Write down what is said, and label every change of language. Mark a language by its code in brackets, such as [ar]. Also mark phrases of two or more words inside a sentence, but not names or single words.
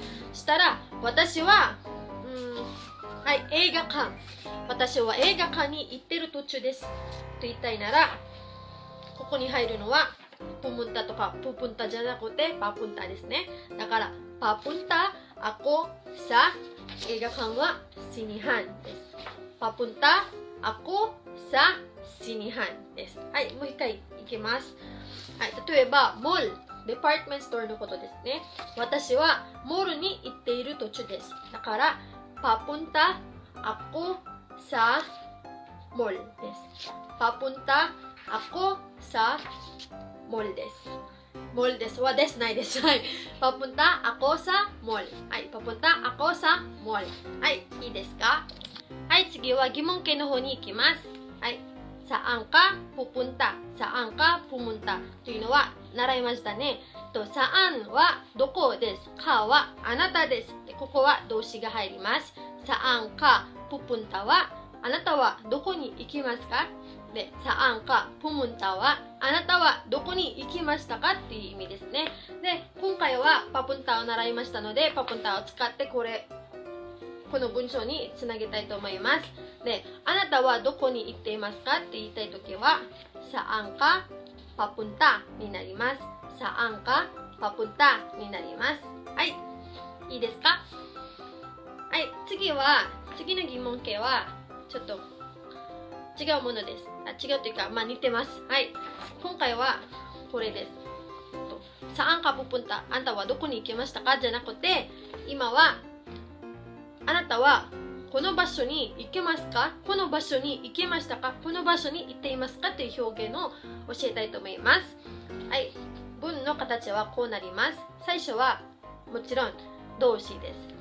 [ja] したら私ははい、映画館。私は映画館に行っている途中です。と言いたいならここに入るのはプムンタとかププンタじゃなくてパプンタですね。だから [tl] papunta ako sa, [ja] 映画館はsinihanです。 [tl] papunta ako sa sinihan [ja] です。はい、もう一回いきます。はい、例えば、モール、デパートメントストアのことですね。私はモールに行っている途中です。だから、 [tl] papunta ako sa mall [ja] です。 [tl] papunta ako sa mall [ja] です。モールですはですないです。 [tl] はい。papunta ako sa mall。はい。papunta ako sa mall。 [ja] はい。いいですか？はい。次は疑問形の方に行きます。 [tl] はい。saan ka pupunta? saan ka pumunta? [ja] というのは習いましたね。saan はどこです。かはあなたです。でここは動詞が入ります。 [tl] saan ka pupunta [ja] はあなたはどこに行きますか？で、 [tl] saan ka pumunta [ja] はあなたはどこに行きましたかっていう意味ですね。で、今回はpapuntaを習いましたので、papuntaを使ってこの文章につなげたいと思います。で、あなたはどこに行っていますかって言いたいときは、 [tl] saan ka papunta [ja] になります。 [tl] saan ka papunta [ja] になります。はい。いいですか？はい。次の疑問形は、ちょっと違うものです。違うというか、似てます。はい。今回はこれです。 [tl] saan ka pupunta [ja] あなたはどこに行きましたかじゃなくて、今はあなたはこの場所に行けますか？この場所に行けましたか？この場所に行っていますかという表現を教えたいと思います。はい。文の形はこうなります。最初はもちろん動詞です。